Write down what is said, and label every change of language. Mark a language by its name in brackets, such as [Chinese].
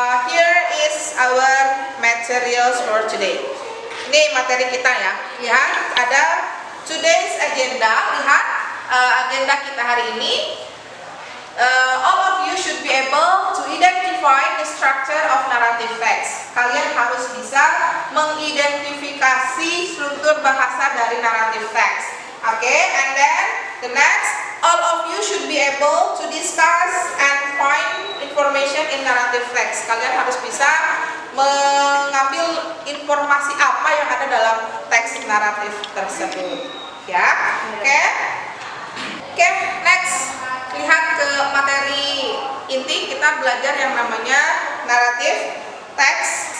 [English] Here is our materials for today. [Indonesian] Ini materi kita ya. Lihat, ada [English] today's agenda. [Indonesian] Lihat agenda kita hari ini. [English] All of you should be able to identify the structure of narrative text. [Indonesian] Kalian harus bisa mengidentifikasi struktur bahasa dari narrative text. [English] Okay, and then the next, all of you should be able to discuss and find information in narrative text. [Indonesian] Kalian harus bisa mengambil informasi apa yang ada dalam teks naratif tersebut. Ya, oke. Oke, next. Lihat ke materi inti, kita belajar yang namanya naratif teks.